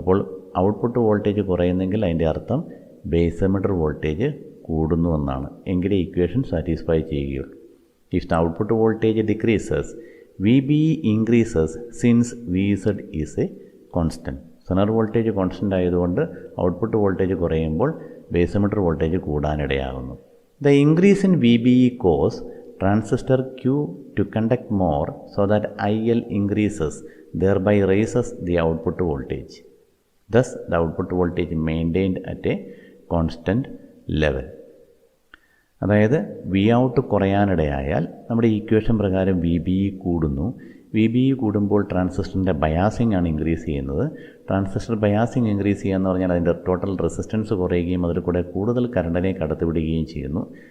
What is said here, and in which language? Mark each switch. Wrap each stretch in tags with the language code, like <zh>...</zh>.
<ml>അപ്പോൾ output voltage കുറയുന്നെങ്കിൽ അതിൻ്റെ അർത്ഥം ബേസ് എമിറ്റർ വോൾട്ടേജ് കൂടുന്നുവെന്നാണ്, എങ്കിലേ ഇക്വേഷൻ സാറ്റിസ്ഫൈ ചെയ്യുകയുള്ളൂ.</ml> <en>If the output voltage decreases VBE increases since VZ is a constant.</en> <ml>Zener voltage constant ആയതുകൊണ്ട് output voltage കുറയുമ്പോൾ base emitter voltage കൂടാനിടയാകുന്നു.</ml> <en>The increase in VBE causes transistor Q to conduct more so that IL increases, thereby raises the output voltage. Thus, the output voltage maintained at a constant level.</en> <ml>അതായത് Vout കുറയാനിടയായാൽ നമ്മുടെ equation പ്രകാരം VBE കൂടുന്നു. VBE കൂടുമ്പോൾ ട്രാൻസിസ്റ്ററിൻ്റെ biasing ആണ് increase ചെയ്യുന്നത്. Transistor biasing increase ചെയ്യുക എന്ന് പറഞ്ഞാൽ അതിൻ്റെ ടോട്ടൽ റെസിസ്റ്റൻസ് കുറയുകയും അതിൽ കൂടെ കൂടുതൽ കറണ്ടിനെ കടത്തിവിടുകയും ചെയ്യുന്നു.</ml>